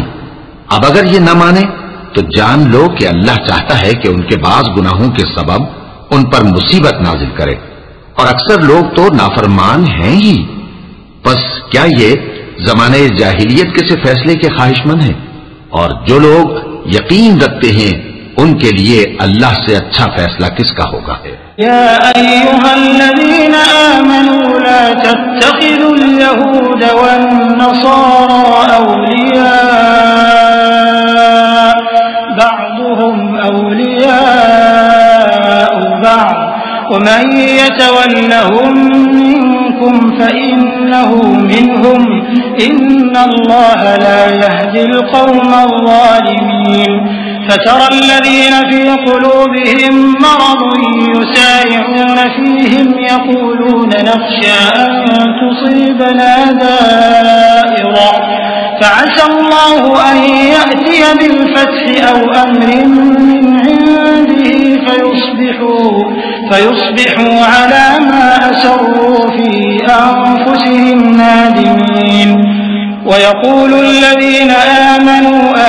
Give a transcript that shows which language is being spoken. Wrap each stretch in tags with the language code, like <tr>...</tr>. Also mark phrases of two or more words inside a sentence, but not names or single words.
<ur>اب اگر یہ نہ مانے تو جان لو کہ اللہ چاہتا ہے کہ ان کے بعض گناہوں کے سبب ان پر مصیبت نازل کرے، اور اکثر لوگ تو نافرمان ہیں ہی. بس کیا یہ زمانے جاہلیت کے سے فیصلے کے خواہشمند ہیں? اور جو لوگ یقین رکھتے ہیں ان کے لیے اللہ سے اچھا فیصلہ کس کا ہوگا?</ur> <ar>يا أيها الذين آمنوا لا تتخذوا اليهود والنصارى أولياء بعضهم أولياء بعض ومن يتولهم منكم فإنه منهم إن الله لا يهدي القوم الظالمين. فترى الذين في قلوبهم مرض يسارعون فيهم يقولون نخشى أن تصيبنا دائرة فعسى الله أن يأتي بالفتح أو أمر من عنده فيصبحوا على ما أسروا في أنفسهم نادمين ويقول الذين آمنوا</ar>